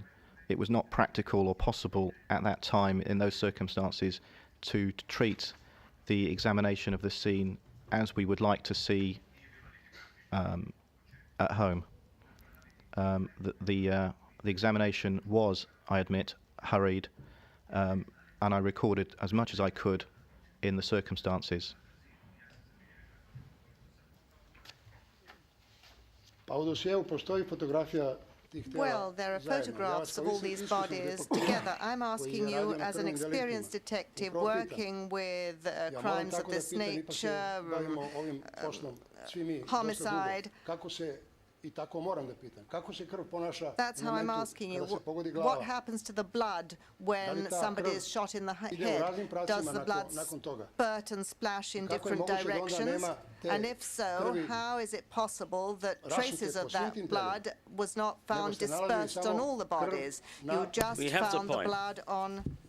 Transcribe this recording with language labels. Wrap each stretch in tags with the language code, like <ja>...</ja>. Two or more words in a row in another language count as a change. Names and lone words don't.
<en>It was not practical or possible at that time in those circumstances to treat the examination of the scene as we would like to see at home. The examination was, I admit, hurried, and I recorded as much as I could in the circumstances.</en> <sr>Pa u dosjeu postoji fotografija tih tela</sr> <en>Well, there are</en> <sr>zajedno. Ja vas</sr> <en>photographs</en> <sr>kao</sr> <en>of all these</en> <sr>iskusan</sr> <en>bodies</en> <sr>detektiv</sr> <en>together. I'm</en> <sr>koji</sr> <en>asking</en> <sr>je</sr> <en>you,</en> <sr>radio na</sr> <en>as an</en> <sr>krvnim</sr> <en>experienced</en> <sr>deliktima,</sr> <en>detective</en> <sr>upravo pitam.</sr> <en>working with</en> <sr>Ja moram</sr> <en>crimes of</en> <sr>tako da</sr> <en>this</en> <sr>pitam, ipak se</sr> <en>nature,</en> <sr>bavimo ovim poslom svi mi dosta</sr> <en>homicide.</en> <sr>dugo. Kako se, I tako moram da pitam, kako se krv ponaša</sr> <en>That's</en> <sr>u</sr> <en>how I'm</en> <sr>momentu</sr> <en>asking you,</en> <sr>kada se pogodi glava?</sr> <en>what happens to the blood when somebody is shot in the head? Does the blood spurt and splash in different directions? And if so, how is it possible that traces of that blood was not found dispersed on all the bodies? You just found the blood on...</en>